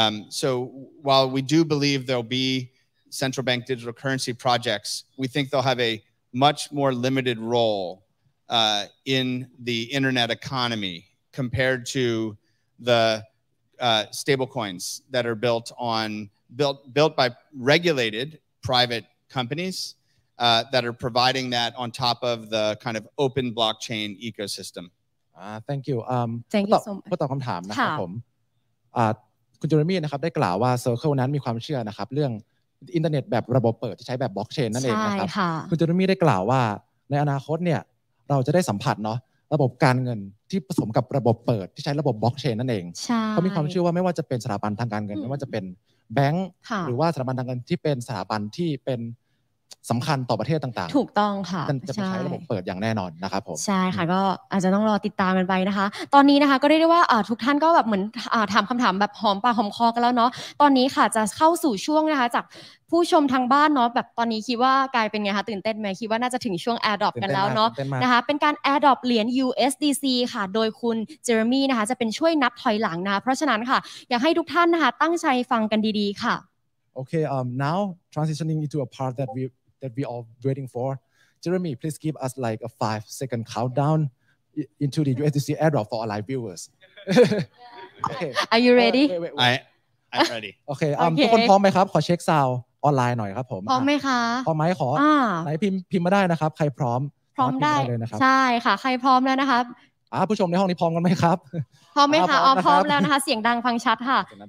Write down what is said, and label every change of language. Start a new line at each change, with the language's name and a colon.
English: So while we do believe there'll be central bank digital currency projects, we think they'll have a much more limited role in the internet economy compared to the stablecoins that are built by regulated private companies that are providing that on top of the kind of open blockchain ecosystem. Thank you. Thank you so much.
Thai: เพื่อตอบคำถามนะครับผมคุณเจอร์มี่นะครับได้กล่าวว่า Circle นั้นมีความเชื่อนะครับเรื่องอินเทอร์เน็ตแบบระบบเปิดที่ใช้แบบบล็อกเชนนั่นเองนะครับคุณเจอร์มี่ได้กล่าวว่าในอนาคตเนี่ยเราจะได้สัมผัสเนาะระบบการเงินที่ผสมกับระบบเปิดที่ใช้ระบบบล็อกเชนนั่นเองเขามีความเชื่อว่าไม่ว่าจะเป็นสถาบันทางการเงินไม่ว่าจะเป็นแบงก์หรือว่าสถาบันทางการเงินที่เป็นสถาบันที่เป็นสำคัญต่อประเทศต่างๆ ถูกต้องค่ะ จะไปใช้ระบบเปิดอย่างแน่นอนนะครับผม ใช่ค่ะก็อาจจะต้องรอติดตามกันไปนะคะตอนนี้นะคะก็เรียกได้ว่าทุกท่านก็แบบเหมือนถามคำถามแบบหอมปากหอมคอกันแล้วเนาะตอนนี้ค่ะจะเข้าสู่ช่วงนะคะจากผู้ชมทางบ้านเนาะแบบตอนนี้คิดว่ากลายเป็นไงคะตื่นเต้นไหมคิดว่าน่าจะถึงช่วง Airdrop กันแล้วเนาะนะคะเป็นการ Airdrop เหรียญ USDC ค่ะโดยคุณเจอร์มี่นะคะจะเป็นช่วยนับถอยหลังนะคะเพราะฉะนั้นค่ะอยากให้ทุกท่านนะคะตั้งใจฟังกันดีๆค่ะ
English: Okay, now transitioning into a part that we all waiting for. Jeremy, please give us like a 5-second countdown into the USDC airdrop for our live viewers. Okay. Are you ready? Wait. I'm ready. Okay.
Thai: ทุกคนพร้อมไหมครับขอเช็คซาวด์ออนไลน์หน่อยครับผม พร้อมไหมคะ พร้อมไหมขอไหนพิมพ์มาได้นะครับใครพร้อม ได้เลยนะครับใช่ค่ะใครพร้อมแล้วนะคะ ผู้ชมในห้องนี้พร้อมกันไหมครับ พร้อมไหมคะพร้อมแล้วนะคะเสียงดังฟังชัดค่ะ